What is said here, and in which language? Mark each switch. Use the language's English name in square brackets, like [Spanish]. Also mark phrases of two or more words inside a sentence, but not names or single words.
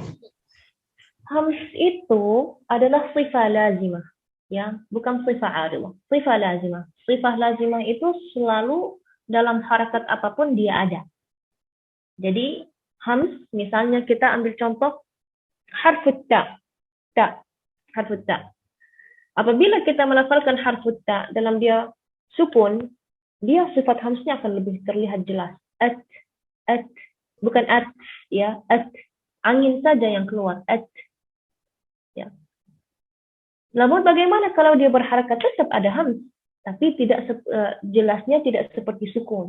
[Indonesian] Hams itu adalah sifat lazimah, ya, bukan sifat aridhah. Sifat lazimah. Sifat lazimah itu selalu dalam harakat apapun dia ada. Jadi hams, misalnya kita ambil contoh harfut ta, harfut ta. Apabila kita melafalkan harfut ta dalam dia sukun, dia sifat hamsnya akan lebih terlihat jelas. At, bukan at, ya, at. Angin saja yang keluar, at. Ya. Namun bagaimana kalau dia berharakat, tetap ada hams, tapi tidak jelasnya tidak seperti sukun.